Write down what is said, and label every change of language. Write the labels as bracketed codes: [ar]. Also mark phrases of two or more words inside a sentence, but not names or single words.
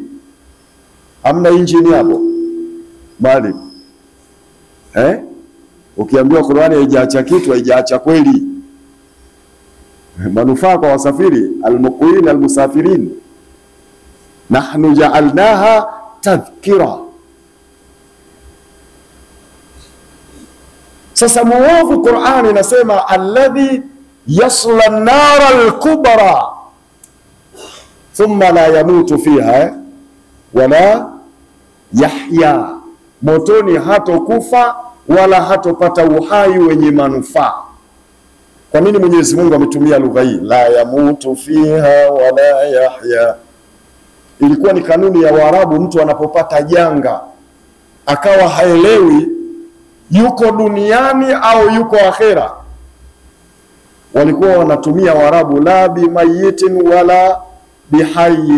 [sw] Hamna injini hapo bali ukiambiwa Qur'ani haijaacha kitu, haijaacha kweli. [ar] Manufaa kwa wasafiri, المقوين المسافرين. نحن جعلناها تذكرة. [sw] Sasa muovu, Qur'ani inasema [ar] الذي يصلى النار الكبرى ثم لا يموت فيها ولا يحيى, [sw] motoni hatokufa wala hatopata uhai wenye manufaa. Kwa nini Mwenyezi Mungu ametumia lugha hii, [ar] لا يموت فيها ولا يحيى? [sw] Ilikuwa ni kanuni ya Waarabu, mtu anapopata janga akawa haelewi yuko duniani au yuko akhera, walikuwa wanatumia Waarabu, [ar] لا بميت ولا بحي.